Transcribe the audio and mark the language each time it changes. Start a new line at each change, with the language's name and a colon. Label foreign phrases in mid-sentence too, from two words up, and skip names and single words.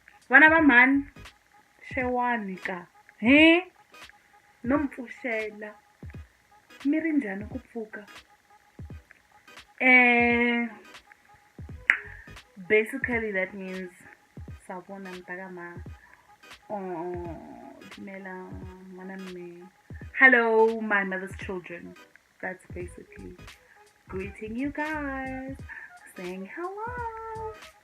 Tsonga: Vana va man xewani ka he no mpfuxela mi ri njhani ku pfuka
English: basically that means
Tsonga: sabona mtakama dumela mana mme.
English: Hello my mother's children. That's basically greeting you guys, saying hello.